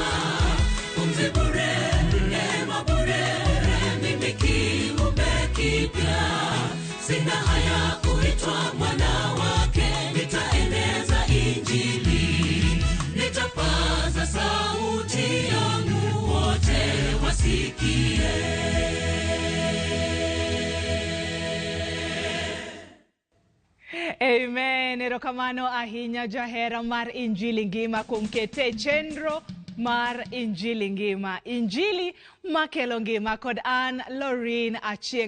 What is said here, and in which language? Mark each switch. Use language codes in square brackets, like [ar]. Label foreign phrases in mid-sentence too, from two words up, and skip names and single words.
[sw] Pumzi bure, neema bure, mimi kiumbe kipya. Sina haya kuitwa mwana wake, nitaeneza injili. Nitapaza sauti yangu wote wasikie. Amen. [luo] Erokamano ahinya jahera mar injili ngima kumkete chenro mar injili ngima. Injili makelo ngima kod an Lorin Achieng.